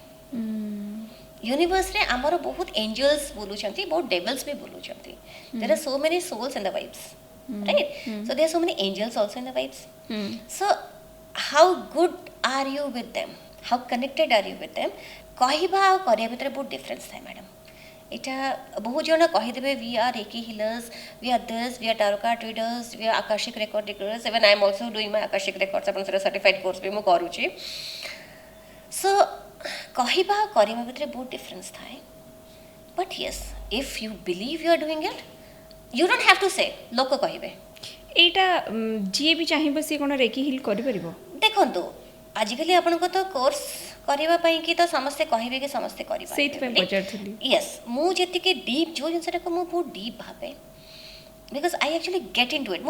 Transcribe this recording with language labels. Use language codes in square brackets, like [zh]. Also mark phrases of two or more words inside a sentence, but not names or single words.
[or] ୟୁନିଭର୍ସରେ ଆମର ବହୁତ ଏଞ୍ଜେଲ୍ସ ବୁଲୁଛନ୍ତି, ବହୁତ ଡେଭିଲ୍ସ ବି ବୁଲୁଛନ୍ତି। [en] there are so many souls in the vibes, right? so there are so many angels also in the vibes. so how good are you with them, how connected are you with them, [or] କହିବା ଆଉ କରିବା ଭିତରେ ବହୁତ ଡିଫରେନ୍ସ ଥାଏ ମ୍ୟାଡ଼ାମ୍। ଏଟା ବହୁ ଜନ କହିଦେବେ [en] we are reiki healers, we are this, we are tarot card readers, we are akashic record readers, even I am also doing my akashic records, [or] ଆପଣ ସେଟା [en] certified course [or] ବି ମୁଁ କରୁଛି। so କହିବା କରିବା ଭିତରେ ବହୁତ ଡିଫରେନ୍ସ ଥାଏ। [en] but yes, if you believe you are doing it, you don't have to say [or] ଲୋକ କହିବେ। ଏଇଟା ଯିଏ ବି ଚାହିଁବ ସିଏ କ'ଣ ରେକି ହିଲ୍ କରିପାରିବ? ଦେଖନ୍ତୁ ଆଜିକାଲି ଆପଣଙ୍କ ତ କୋର୍ସ କରିବା ପାଇଁ କି ତ ସମସ୍ତେ କହିବେ କି ସମସ୍ତେ କରିପାରିବେ, ସେଇଥିପାଇଁ ପଚାରୁଥିଲି। ୟେସ୍, ମୁଁ ଯେତିକି ଡିପ୍ ଯୋଉ ଜିନିଷଟାକୁ ମୁଁ ବହୁତ ଡିପ୍ ଭାବେ, [en] because I actually get in to it.